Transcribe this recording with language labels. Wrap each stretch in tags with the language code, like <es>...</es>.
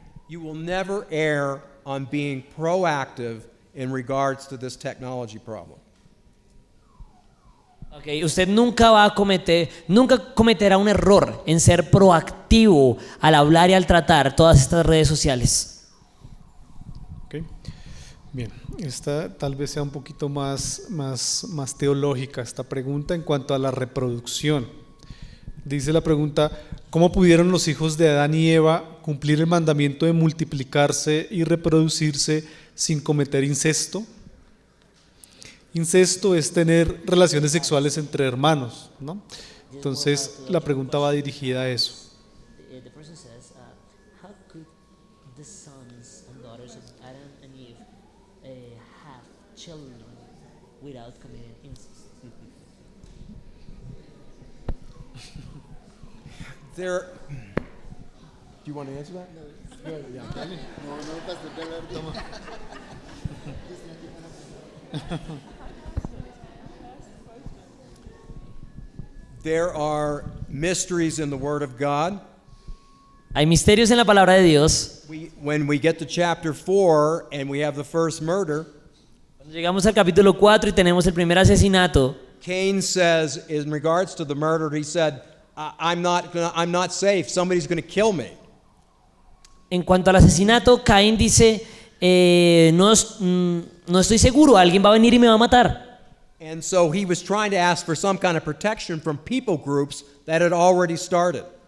<en>You will never err on being proactive in regards to this technology problem.</en> <es>Okay, usted nunca cometerá un error en ser proactivo al hablar y al tratar todas estas redes sociales. Ok. Bien, esta tal vez sea un poquito más teológica esta pregunta en cuanto a la reproducción. Dice la pregunta: ¿cómo pudieron los hijos de Adán y Eva cumplir el mandamiento de multiplicarse y reproducirse sin cometer incesto? Incesto es tener relaciones sexuales entre hermanos, ¿no? Entonces la pregunta va dirigida a eso.</es> <en>The person says, how could the sons and daughters of Adam and Eve have children without committing incest? Do you want to answer that? No. Yeah. There are mysteries in the Word of God.</en> <es>Hay misterios en la palabra de Dios.</es> <en>When we get to chapter 4 and we have the first murder,</en> <es>Cuando llegamos al capítulo 4 y tenemos el primer asesinato,</es> <en>Cain says, in regards to the murder, he said, I'm not safe. Somebody's going to kill me.</en> <es>en cuanto al asesinato, Caín dice, no estoy seguro, alguien va a venir y me va a matar.</es> <en>And so he was trying to ask for some kind of protection from people groups that had already started.</en>